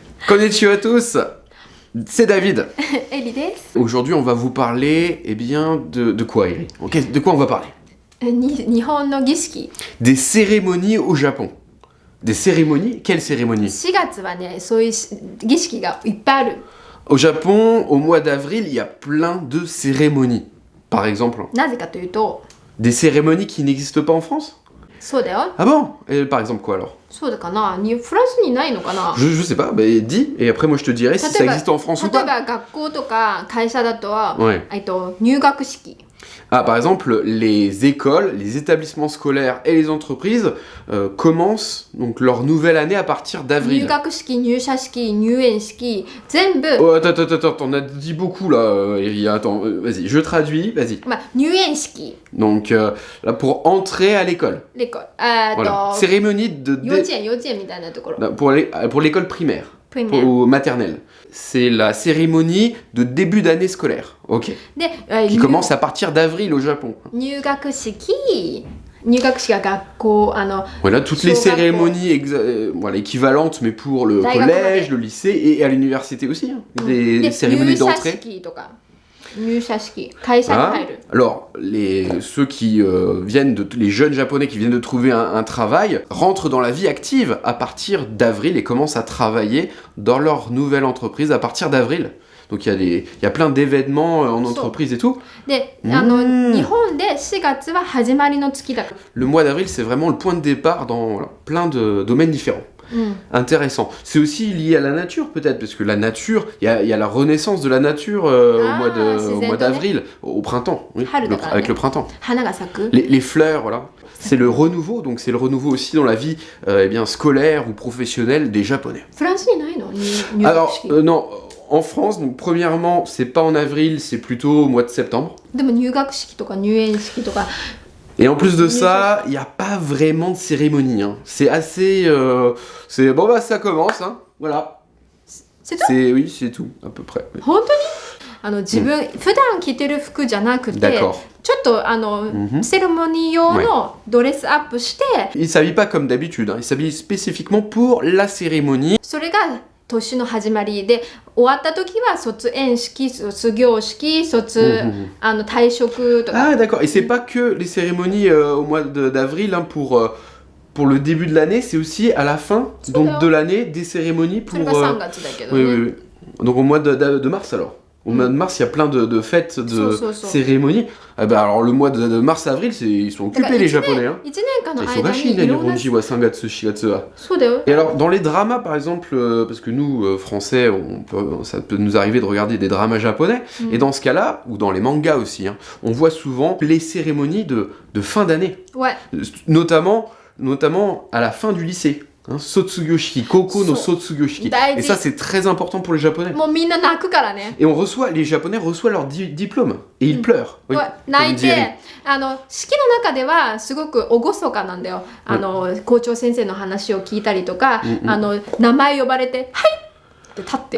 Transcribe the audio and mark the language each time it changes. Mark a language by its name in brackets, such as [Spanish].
[French] Konnichiwa à tous, c'est David. [Japanese] Eri desu. [French] Aujourd'hui, on va vous parler, eh bien, de quoi, Eri? De quoi on va parler? [Japanese] Nihon no gishiki. [French] Des cérémonies au Japon. Des cérémonies? Quelles cérémonies? [Japanese] 4月はね、そういう儀式がいっぱいある。 [French] Au Japon, au mois d'avril, il y a plein de cérémonies. Par exemple, [Japanese] なぜかというと、 [French] des cérémonies qui n'existent pas en France? [Japanese] そうだよ。 [French] Ah bon? Et par exemple quoi alors? [Japanese] そうだかな。フランスにないのかな。 [French] Je sais pas, bah dis, et après moi je te dirai si ça existe en France ou [Japanese] 例えば学校とか会社だとは、 [French] Ouais. [Japanese] 入学式。 [French] Ah, par exemple, les écoles, les établissements scolaires et les entreprises commencent donc leur nouvelle année à partir [Japanese] 入 [French] d'avril. [Japanese] 学式、入社式、入園式、全部、 [French] Oh, attends, on a dit beaucoup là, Eri. Attends, vas-y, je traduis, vas-y. [Japanese] まあ、入園式、 [French] Donc là, pour entrer à l'école. [Japanese] レコ、 [French] Voilà. Cérémonie de. [Japanese] 幼稚園みたいなところ。 [French] Pour l'école primaire. [Japanese] プレミア。 [French] Ou maternelle. C'est la cérémonie de début d'année scolaire. Ok. [Japanese] で、 [French] Qui commence à partir d'avril au Japon. [Japanese] 入学式が学校、 [French] Voilà, toutes les cérémonies voilà, équivalentes, mais pour le collège, le lycée et à l'université aussi. Hein. Des cérémonies d'entrée. [Japanese] 入社式、会社に入る。 [French] Alors, ceux qui les jeunes japonais qui viennent de trouver un travail, rentrent dans la vie active à partir d'avril et commencent à travailler dans leur nouvelle entreprise à partir d'avril. Donc il y a plein d'événements en entreprise et tout. [Japanese] で、日本で4月は始まりの月だ。 [French] Le mois d'avril, c'est vraiment le point de départ dans plein de domaines différents. Intéressant. C'est aussi lié à la nature peut-être, parce que la nature, il y a la renaissance de la nature au mois d'avril, au printemps, oui, avec le printemps. [Japanese] 花が咲く。 [French] Les fleurs, voilà. C'est le renouveau, donc c'est le renouveau aussi dans la vie scolaire ou professionnelle des Japonais. [Japanese] フランスにないの？入学 [French] Alors, [Japanese] 式。 [French] non, en France, donc premièrement, c'est pas en avril, c'est plutôt au mois de septembre. [Japanese] でも入学式とか入園式とか。 [French] Et en plus de ça, il n'y a pas vraiment de cérémonie. Hein. C'est assez... Bon bah ça commence, hein. Voilà. C'est tout? Oui, c'est tout, à peu près. Oui. [Japanese] 本当に？自分、普段着てる服じゃなくて、 [French] D'accord. [Japanese] ちょっとセレモニー用のドレスアップして、 [French] Il s'habille pas comme d'habitude, hein. Il s'habille spécifiquement pour la cérémonie. [Japanese] それが年の始まりで、終わった時は卒園式、卒業式、退職とか。 [French] Ah d'accord, et c'est pas que les cérémonies au mois d'avril hein, pour le début de l'année, c'est aussi à la fin donc, de l'année des cérémonies pour... [Japanese] それが3月だけどね。 [French] Oui. Donc au mois de mars alors. Au mois de mars, il y a plein de fêtes, de cérémonies. Ah bah alors le mois de mars-avril, ils sont occupés les Japonais. Hein. [Japanese] 1年間の間に [French] Ils [Japanese] いろんな。 [French] sont [Japanese] そうだよ。 [French] Et alors dans les dramas par exemple, parce que nous Français, ça peut nous arriver de regarder des dramas japonais, et dans ce cas-là, ou dans les mangas aussi, hein, on voit souvent les cérémonies de fin d'année. Ouais. Notamment à la fin du lycée. Hein, Sotsugoshiki, [Japanese] Koko no Sotsugoshiki. [French] Et ça c'est très important pour les Japonais. [Japanese] もうみんな泣くからね。 [French] Et les Japonais reçoivent leur diplôme. Et ils pleurent. Oui, [Japanese] 泣い [French] comme dirait. [Japanese] て、式の中ではすごく厳かなんだよ。校長先生の話を聞いたりとか、名前呼ばれて、はいって立って。